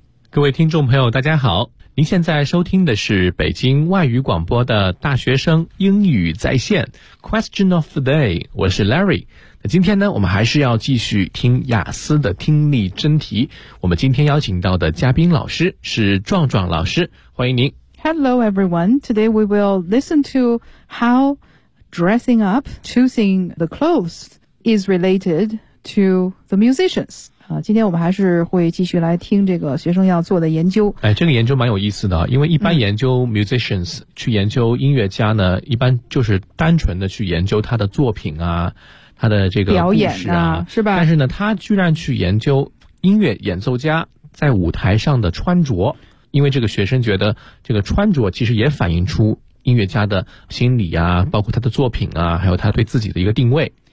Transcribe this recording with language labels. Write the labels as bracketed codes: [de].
[zh] 各位听众朋友大家好，您现在收听的是北京外语广播的大学生英语在线 Question of the day， 我是 Larry。那今天呢，我们还是要继续听雅思的听力真题。我们今天邀请到的嘉宾老师是壮壮老师，欢迎您。 [en] Hello everyone, today we will listen to how dressing up, choosing the clothes is related to the musicians. [zh] 今天我们还是会继续来听这个学生要做的研究。哎，这个研究蛮有意思的，因为一般研究 musicians、去研究音乐家呢，一般就是单纯的去研究他的作品啊，他的这个故事啊，表演啊，是吧？但是呢，他居然去研究音乐演奏家在舞台上的穿着，因为这个学生觉得这个穿着其实也反映出音乐家的心理啊，包括他的作品啊，还有他对自己的一个定位。